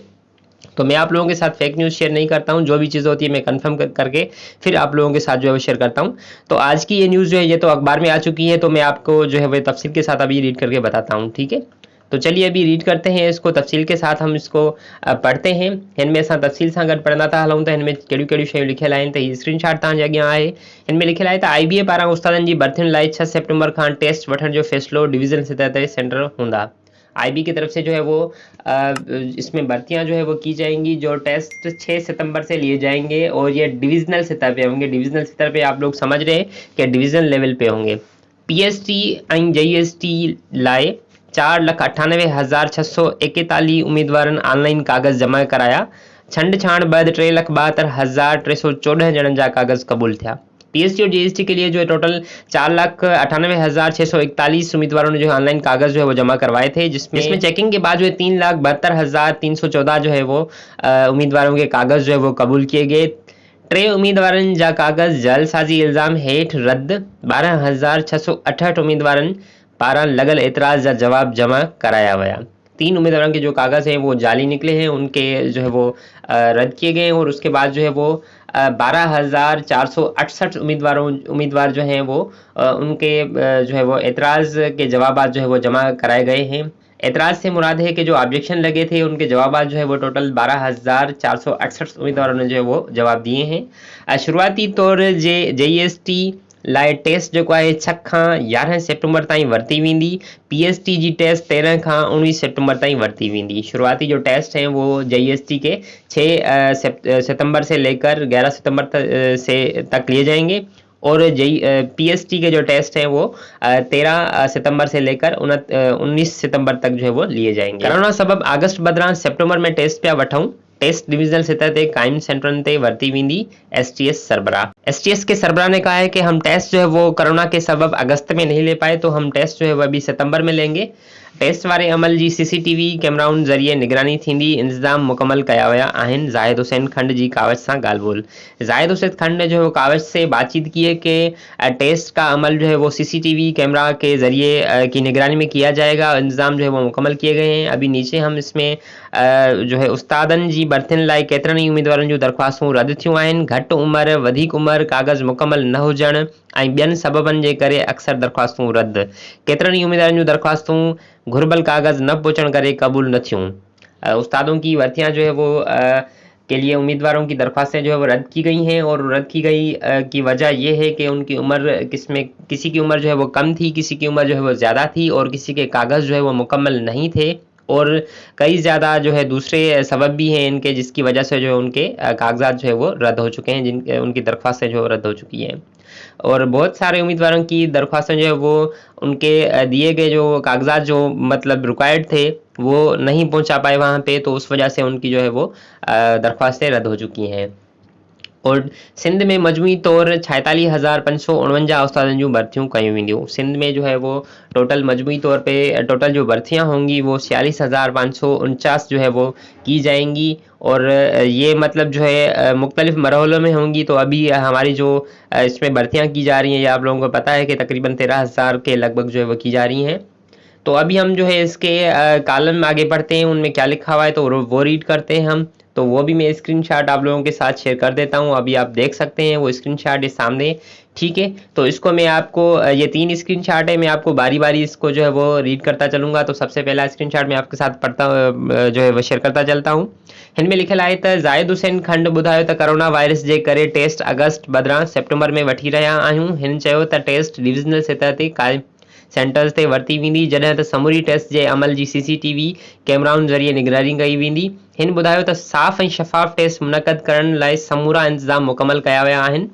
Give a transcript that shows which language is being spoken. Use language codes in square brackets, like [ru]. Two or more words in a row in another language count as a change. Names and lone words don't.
[ur] تو میں آپ لوگوں کے ساتھ [en] fake news [ur] شیئر نہیں کرتا ہوں، جو بھی چیز ہوتی ہے میں کنفرم کر کے پھر آپ لوگوں کے ساتھ جو ہے وہ شیئر کرتا ہوں. تو آج کی یہ نیوز جو ہے یہ تو اخبار میں آ چکی ہے، تو میں آپ کو جو ہے وہ تفصیل کے ساتھ ابھی ریڈ کر کے بتاتا ہوں. ٹھیک ہے، تو چلیے ابھی ریڈ کرتے ہیں اس کو تفصیل کے ساتھ، ہم اس کو پڑھتے ہیں. [sd] इनमें असां तफसील सां गॾु पढ़ंदा था हलूं त इनमें कहिड़ियूं कहिड़ियूं शयूं लिखियल आहिनि। त हीअ स्क्रीनशॉट तव्हांजे अॻियां आहे। इनमें लिखियल आहे त आईबीए पारां उस्तादनि जी भर्तियुनि लाइ 6 सितंबर खां टेस्ट वठण जो फ़ैसिलो डिवीज़न सतह ते सेंटर हूंदा। [ur] آئی بی کی طرف سے جو ہے وہ اس میں بھرتیاں جو ہے وہ کی جائیں گی. جو ٹیسٹ 6 ستمبر سے لیے جائیں گے اور یہ ڈویژنل سطح پہ ہوں گے. ڈویژنل سطح پہ آپ لوگ سمجھ رہے ہیں کہ [en] division level [ur] پہ ہوں گے. [sd] पीएसटी ऐं जेईएसटी लाइ 4,98,641 उम्मीदवारनि ऑनलाइन कागज़ जमा कराया। छंड छाण बैदि 3,72,314 ॼणनि जा कागज़ क़बूल थिया। [ur] پی ایس ٹی اور جی ایس ٹی کے لیے جو ہے ٹوٹل 4,98,641 امیدواروں نے جو ہے آن لائن کاغذ جو ہے وہ جمع کروائے تھے، جس میں چیکنگ کے بعد جو ہے 3,72,314 جو ہے وہ امیدواروں کے کاغذ جو ہے وہ قبول کیے گئے. [sd] 3 उम्मीदवारनि जा कागज़ जालसाज़ी इल्ज़ाम हेठि रद्द। 12,668 उम्मीदवारनि पारां लॻल एतराज़ जा जवाब जमा कराया विया। [ur] 3 امیدواروں کے جو کاغذ ہیں وہ جعلی نکلے ہیں، ان کے جو ہے وہ رد کیے گئے ہیں. اور اس کے بعد جو ہے وہ 12,468 امیدوار جو ہیں وہ ان کے جو ہے وہ اعتراض کے جوابات جو ہے وہ جمع کرائے گئے ہیں. اعتراض سے مراد ہے کہ جو آبجیکشن لگے تھے ان کے جوابات جو ہے وہ ٹوٹل 12,468 امیدواروں نے جو ہے وہ جواب دیے ہیں. [sd] शुरुआती तौर जे जेईएसटी लाइ टेस्ट जो है 6 खां 11 सितंबर ताईं वरिती वेंदी। पीएसटी जी टेस्ट 13 खां 19 सितंबर ताईं वरिती वेंदी। [ur] شروعاتی جو ٹیسٹ ہیں وہ جے ای ایس ٹی کے 6 ستمبر سے لے کر 11 ستمبر تک لیے جائیں گے. اور پی ایس ٹی کے جو ٹیسٹ ہیں وہ 13 ستمبر سے لے کر 19 ستمبر تک جو ہے وہ لیے جائیں گے. [sd] कोरोना सबब अगस्त बदिरां सितंबर में टेस्ट पिया वठूं। टेस्ट डिविजनल सतह ते कायम सेंटरन ते वरती वेंदी। एसटीएस सरबराह। [ur] ایس ٹی ایس کے سربراہ نے کہا ہے کہ ہم ٹیسٹ جو ہے وہ کرونا کے سبب اگست میں نہیں لے پائے، تو ہم ٹیسٹ جو ہے وہ ابھی ستمبر میں لیں گے. [sd] टेस्ट वारे अमल जी सीसीटीवी कैमराउनि ज़रिए निगरानी थींदी। इंतज़ाम मुकम्मल कया विया आहिनि। ज़ाहिद हुसैन खंड जी कावश सां ॻाल्हि ॿोल। [ur] زاہد حسین کھنڈ نے جو ہے وہ کاوش سے بات چیت کی ہے کہ ٹیسٹ کا عمل جو ہے وہ [en] CCTV camera [ur] کے ذریعے کی نگرانی میں کیا جائے گا. انتظام جو ہے وہ مکمل کیے گئے ہیں. ابھی نیچے ہم اس میں جو ہے [sd] उस्तादनि जी भर्तियुनि लाइ केतिरनि ई उम्मीदवारनि जूं दरख़्वास्तूं रद्द थियूं आहिनि। घटि उमिरि, वधीक उमिरि, कागज़ मुकम्मल न हुजणु ऐं ॿियनि सबबनि जे करे अक्सर दरख़्वास्तूं रद्द। केतिरनि ई उम्मीदवारनि जूं दरख़्वास्तूं घुर्बल कागज़ न पहुंचण करे कबूल न थियूं। [ur] استادوں کی بھرتیاں جو ہے وہ کے لیے امیدواروں کی درخواستیں جو ہے وہ رد کی گئی ہیں. اور رد کی گئی کی وجہ یہ ہے کہ ان کی عمر کسی کی عمر جو ہے وہ کم تھی، کسی کی عمر جو ہے وہ زیادہ تھی اور کسی کے کاغذ جو ہے وہ مکمل نہیں تھے. اور کئی زیادہ جو ہے دوسرے سبب بھی ہیں ان کے، جس کی وجہ سے جو ہے ان کے کاغذات جو ہے وہ رد ہو چکے ہیں، ان کی درخواستیں جو رد ہو چکی ہیں. اور بہت سارے امیدواروں کی درخواستیں جو ہے وہ ان کے دیے گئے جو کاغذات جو مطلب ریکوائرڈ تھے وہ نہیں پہنچا پائے وہاں پہ، تو اس وجہ سے ان کی جو ہے وہ درخواستیں رد ہو چکی ہیں. [sd] और सिंध में मजमूई तौर 46,549 उस्तादनि जूं भर्तियूं कयूं वेंदियूं। [ur] سندھ میں جو ہے وہ ٹوٹل مجموعی طور پہ ٹوٹل جو بھرتیاں ہوں گی وہ 46,549 جو ہے وہ کی جائیں گی. اور یہ مطلب جو ہے مختلف مرحلوں میں ہوں گی. تو ابھی ہماری جو اس میں بھرتیاں کی جا رہی ہیں، یہ آپ لوگوں کو پتا ہے کہ تقریباً 13,000 کے لگ بھگ جو ہے وہ کی جا رہی ہیں. تو ابھی ہم جو ہے اس کے کالم میں آگے بڑھتے ہیں، ان میں کیا لکھا ہوا ہے تو وہ ریڈ کرتے ہیں ہم. تو وہ بھی میں سکرین شاٹ آپ لوگوں کے ساتھ شیئر کر دیتا ہوں۔ ابھی آپ دیکھ سکتے ہیں وہ سکرین شاٹ ہے سامنے، ٹھیک ہے. تو اس کو میں آپ کو یہ 3 سکرین شاٹ ہے، میں آپ کو باری باری اس کو جو ہے وہ ریڈ کرتا چلوں گا. تو سب سے پہلا سکرین شاٹ میں آپ کے ساتھ پڑھتا جو ہے وہ شیئر کرتا چلتا ہوں. [sd] हिन में लिखियल आहे त ज़ाहिद हुसैन खंड ॿुधायो त कोरोना वायरस जे करे टेस्ट अगस्त बदिरां सेप्टेंबर में वठी रहिया आहियूं। हिन चयो त टेस्ट डिविज़नल सतह ते क़ाइम सेंटर्स ते वरिती वेंदी, जॾहिं त समूरी टेस्ट जे अमल जी CCTV कैमराउनि ज़रिए निगरानी कई वेंदी। हिन ॿुधायो त साफ़ ऐं शफ़ाफ़ टेस्ट मुनक़द करण लाइ समूरा इंतज़ाम मुकमल कया विया आहिनि।